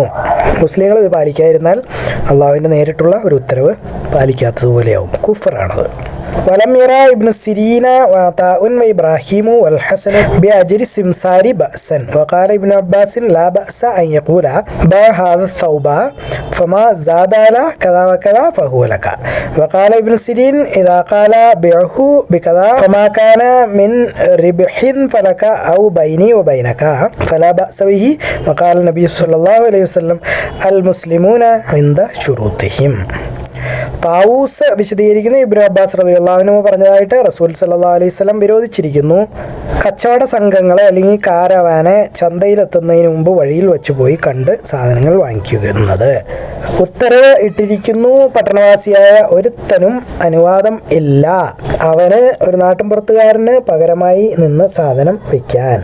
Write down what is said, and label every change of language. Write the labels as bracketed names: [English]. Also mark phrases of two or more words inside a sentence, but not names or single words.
[Malayalam] മുസ്ലിങ്ങൾ ഇത് പാലിക്കാതിരുന്നാൽ അള്ളാഹുവിൻ്റെ നേരിട്ടുള്ള ഒരു ഉത്തരവ് പാലിക്കാത്തതുപോലെയാവും, കുഫറാണത്. [Arabic] ولم ير ابن سيرين وعطاء وإبراهيم والحسن بأجر السمسار بأسا وقال ابن عباس لا بأس أن يقول بع هذا الثوب فما زاد على كذا وكذا فهو لك وقال ابن سيرين إذا قال بيعه بكذا فما كان من ربح فلك أو بيني وبينك فلا بأس به. وقال النبي صلى الله عليه وسلم المسلمون عند شروطهم. [Malayalam] താവൂസ് വിശദീകരിക്കുന്നു, ഇബ്നു അബ്ബാസ് [Arabic] رضي الله عنه [Malayalam] പറഞ്ഞതായിട്ട് റസൂൽ [Arabic] صلى الله عليه وسلم [Malayalam] വിരോധിച്ചിരിക്കുന്നു, കച്ചവട സംഘങ്ങളെ അല്ലെങ്കിൽ കാരവാനെ ചന്തയിലെത്തുന്നതിന് മുമ്പ് വഴിയിൽ വെച്ച് പോയി കണ്ട് സാധനങ്ങൾ വാങ്ങിക്കുന്നത്. ഉത്തരവ് ഇട്ടിരിക്കുന്നു, പട്ടണവാസിയായ ഒരുത്തനും അനുവാദം ഇല്ല അവന് ഒരു നാട്ടിൻപുറത്തുകാരന് പകരമായി നിന്ന് സാധനം വിൽക്കാൻ.